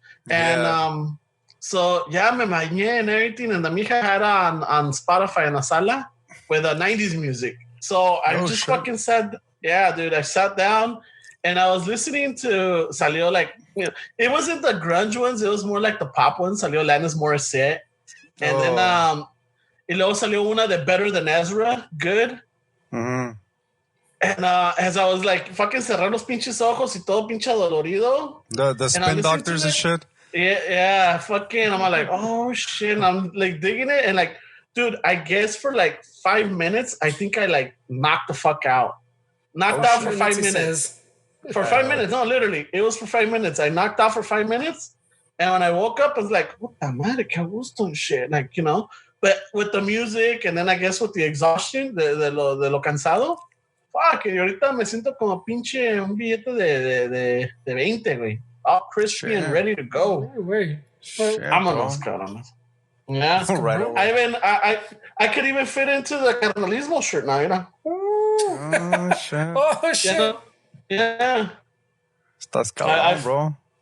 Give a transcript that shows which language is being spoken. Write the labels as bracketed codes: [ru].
[en] And so, yeah, [es] me bañé [en] and everything, and the mija had on Spotify in [es] la sala [en] with 90s music. So I fucking said, yeah, dude, I sat down and I was listening to, [es] salió [en] like, you know, it wasn't the grunge ones, it was more like the pop ones, salió Alanis Morissette. And then, [es] y luego salió una de Better Than Ezra, Good. [en] Mm-hmm. And as I was like, fucking [es] cerrar los pinches ojos y todo pinche dolorido. [en] The spin doctors and shit. Yeah, fucking. I'm like, oh shit. And I'm like digging it. And like, dude, I guess for like 5 minutes, I think I like knocked the fuck out. Knocked out for 5 minutes. For 5 minutes. No, literally. It was for 5 minutes. I knocked out for 5 minutes. And when I woke up, I was like, [es] puta madre, que gusto [en] and shit. Like, you know, but with the music and then I guess with the exhaustion, [es] de lo cansado. [en] Fuck, [es] y ahorita me siento como pinche un billete de 20, güey. [en] All crispy and ready to go. [es] Vámonos, cabrón. [en] Yeah. Right. I could even fit into the carnalismo shirt now, you know. Oh, shit. Oh, shit. Yeah. [es] Estás cabrón, bro.